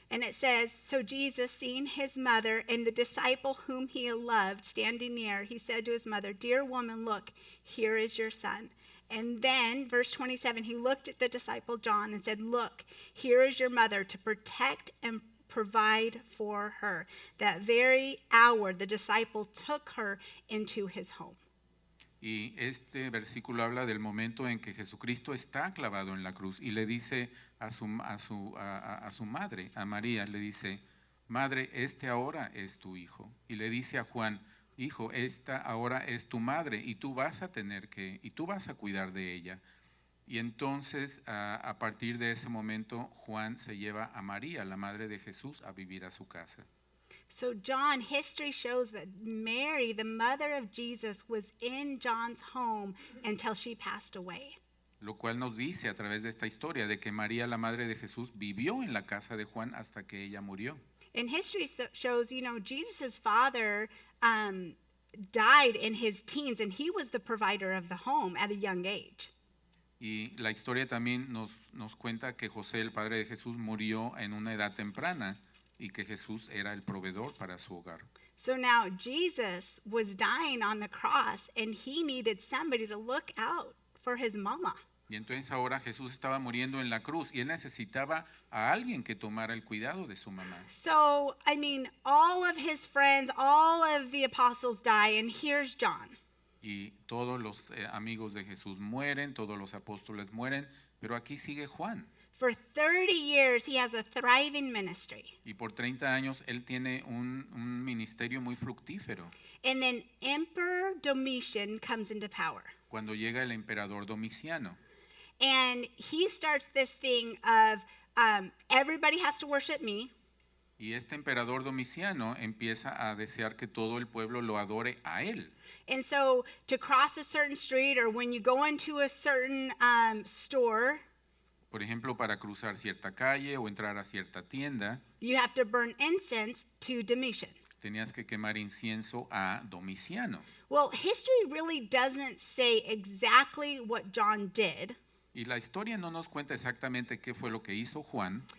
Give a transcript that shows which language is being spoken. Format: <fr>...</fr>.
<en>And it says, so Jesus, seeing his mother and the disciple whom he loved standing near, he said to his mother, dear woman, look, here is your son. And then, verse 27, he looked at the disciple John and said, look, here is your mother, to protect and provide for her. That very hour, the disciple took her into his home.</en> <es>Y este versículo habla del momento en que Jesucristo está clavado en la cruz y le dice a su madre, a María, le dice, madre, este ahora es tu hijo. Y le dice a Juan, hijo, esta ahora es tu madre y tú vas a cuidar de ella. Y entonces, a partir de ese momento, Juan se lleva a María, la madre de Jesús, a vivir a su casa.</es> <en>So John, history shows that Mary, the mother of Jesus, was in John's home until she passed away.</en> <es>Lo cual nos dice a través de esta historia de que María, la madre de Jesús, vivió en la casa de Juan hasta que ella murió.</es> <en>And history shows, Jesus' father died in his teens, and he was the provider of the home at a young age.</en> <es>Y la historia también nos cuenta que José, el padre de Jesús, murió en una edad temprana y que Jesús era el proveedor para su hogar.</es> <en>So now Jesus was dying on the cross, and he needed somebody to look out for his mama.</en> <es>Y entonces ahora Jesús estaba muriendo en la cruz y él necesitaba a alguien que tomara el cuidado de su mamá.</es> <en>So, all of his friends, all of the apostles die, and here's John.</en> <es>Y todos los amigos de Jesús mueren, todos los apóstoles mueren, pero aquí sigue Juan.</es> <en>For 30 years, he has a thriving ministry.</en> <es>Y por 30 años él tiene un ministerio muy fructífero.</es> <en>And then Emperor Domitian comes into power.</en> <es>Cuando llega el emperador Domiciano.</es> <en>And he starts this thing of everybody has to worship me.</en> <es>Y este emperador Domiciano empieza a desear que todo el pueblo lo adore a él.</es> <en>And so to cross a certain street or when you go into a certain store,</en> <es>Por ejemplo, para cruzar cierta calle o entrar a cierta tienda,</es> <en>you have to burn incense to Domitian.</en> <es>tenías que quemar incienso a Domiciano.</es> <en>Well, history really doesn't say exactly what John did,</en> <es>Y la historia no nos cuenta exactamente qué fue lo que hizo Juan,</es>